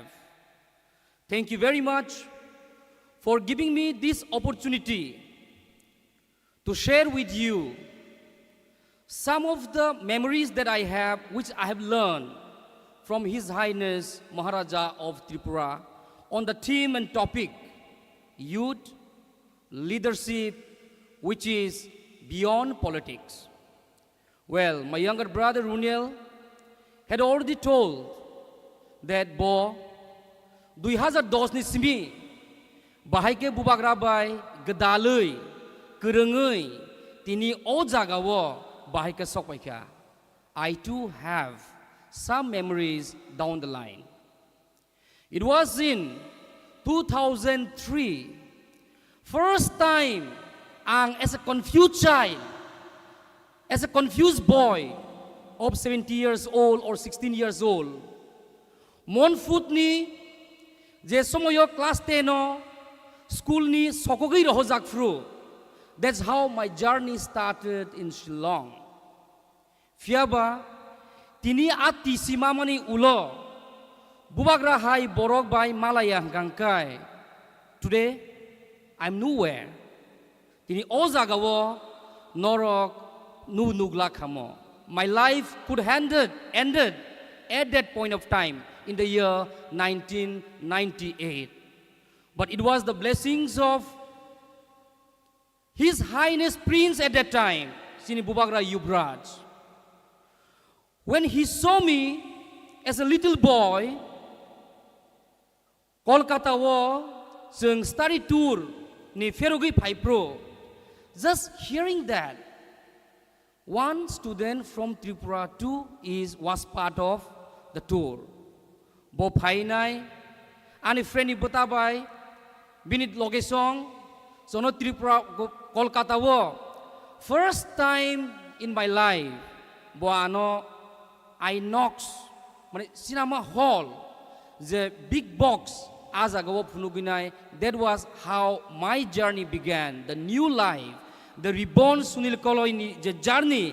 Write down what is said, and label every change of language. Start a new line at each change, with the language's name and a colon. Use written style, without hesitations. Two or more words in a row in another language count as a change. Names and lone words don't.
English: Thank you very much for giving me this opportunity to share with you some of the memories that I have, which I have learned from His Highness Maharaja of Tripura on the theme and topic, youth leadership, which is beyond politics. Well, my younger brother Runel had already told that
Kok Borok: bo 2010 ni simi bahai ke Bubagra bai gedalui kerengui tini o jagawo bahai ke sokwaika.
English: I too have some memories down the line. It was in 2003, first time as a confused child, as a confused boy of 17 years old or 16 years old,
Kok Borok: Mon foot ni je somoyo class 10 school ni sokogi roho jakfru.
English: That's how my journey started in Shillong.
Kok Borok: Fiaba tini ati simamani ulo Bubagra hai borok bai Malaya gangkai.
English: Today I'm nowhere.
Kok Borok: Tini ozagawo norok nu nugla khamo.
English: My life could ended at that point of time in the year 1998. But it was the blessings of His Highness Prince at that time,
Kok Borok: Sini Bubagra Yuvraj.
English: When he saw me as a little boy,
Kok Borok: Kolkata wo sung
English: study tour
Kok Borok: ni Ferugi Paipro,
English: just hearing that one student from Tripura too was part of the tour.
Kok Borok: Bo Painai, ani friend Butabai, Binit Logesong, so no Tripura Kolkata wo.
English: First time in my life, Boano Inox, cinema hall, the big box,
Kok Borok: Azagawo Punuginai.
English: That was how my journey began. The new life, the reborn Sunil Koloini, the journey.